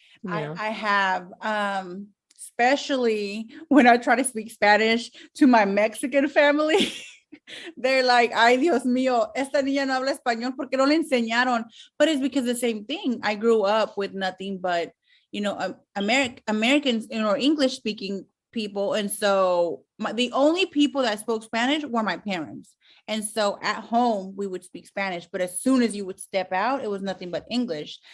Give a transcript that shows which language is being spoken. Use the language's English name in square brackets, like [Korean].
[English] I have, especially when I try to speak Spanish to my Mexican family. They're like, [Spanish] ay, Dios mío, esta niña no habla español porque no le enseñaron. [English] But it's because the same thing. I grew up with nothing but, Americans, English speaking people. And so the only people that spoke Spanish were my parents. And so at home, we would speak Spanish. But as soon as you would step out, it was nothing but English.